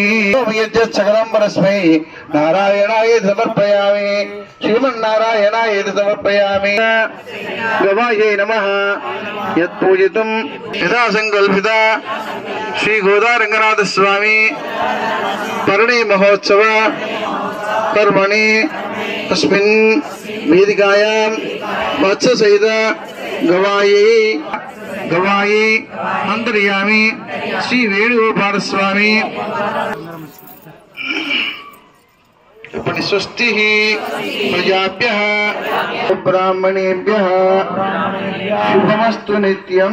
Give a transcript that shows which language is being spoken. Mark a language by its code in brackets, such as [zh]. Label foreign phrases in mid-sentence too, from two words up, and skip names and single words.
[sa] సకలం పరస్మై నారాయణాయ సమర్పయామి. శ్రీమన్నారాయణాయ సమర్పయామి. గవాయే నమః. యత్పూజితం యథా సంకల్పిత శ్రీ గోదా రంగనాథ స్వామి పరిణయ మహోత్సవ कर्मणि अस्मिन् वेदिकायां वत्ससहित गवाये अंतर्यामी श्री वेणुगोपाल स्वामी. स्वस्ति प्रजाभ्यः ब्राह्मणेभ्यः शुभमस्तु नित्यं.